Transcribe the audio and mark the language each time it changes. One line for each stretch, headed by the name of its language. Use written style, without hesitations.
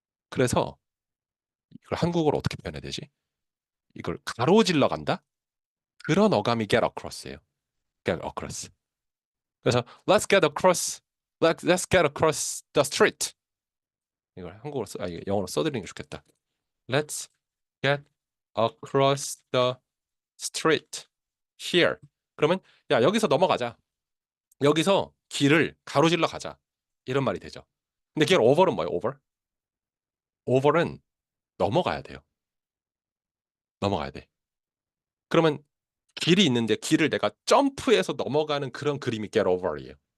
Korean: 그래서 이걸 한국어로 어떻게 표현해야 되지? 이걸 가로질러 간다? 그런 어감이 get across예요.
English: get across. 그래서 let's get across, let's get across the street.
Korean: 이걸 한국어로 이거 영어로 써드리는 게 좋겠다.
English: Let's get across the street here.
Korean: 그러면 야 여기서 넘어가자. 여기서 길을 가로질러 가자. 이런 말이 되죠. 근데 get over는 뭐예요?
English: over?
Korean: over는 넘어가야 돼요. 넘어가야 돼. 그러면 길이 있는데 길을 내가 점프해서 넘어가는 그런 그림이 get over이에요.